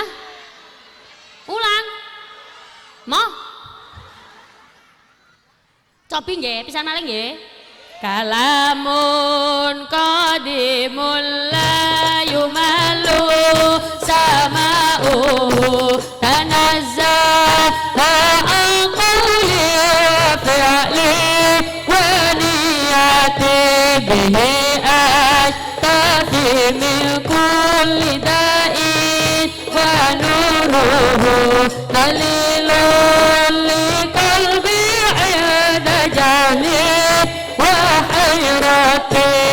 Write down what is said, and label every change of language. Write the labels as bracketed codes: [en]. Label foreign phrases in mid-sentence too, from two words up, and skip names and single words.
[jv] Ulang. Mo. Cobi nggih, pisan malih nggih. [ar] كلام قديم لا يمل سماعه تنزه عقلي وفعلي ونيتي به أشتفي من كل داء ونوره دليل لقلبي عند جهلي وحيرتي.